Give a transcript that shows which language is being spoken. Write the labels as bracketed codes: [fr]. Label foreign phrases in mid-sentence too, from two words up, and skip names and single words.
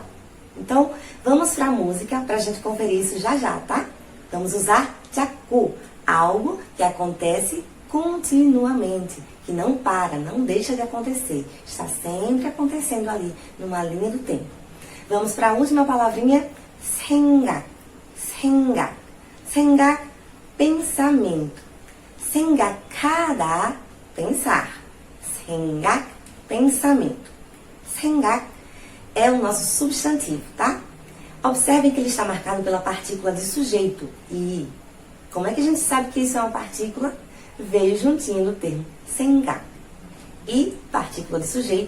[pt] Então, vamos para a música para a gente conferir isso já já, tá? Vamos usar jaku, algo que acontece continuamente, que não para, não deixa de acontecer. Está sempre acontecendo ali, numa linha do tempo. Vamos para a última palavrinha, [ko] 생각. 생각. 생각, pensamento. 생각하다, pensar. 생각, [pt] pensamento. 생각 é o nosso substantivo, tá? Observem que ele está marcado pela partícula de sujeito, i. Como é que a gente sabe que isso é uma partícula? Veio juntinho do termo 생각. E, partícula de sujeito.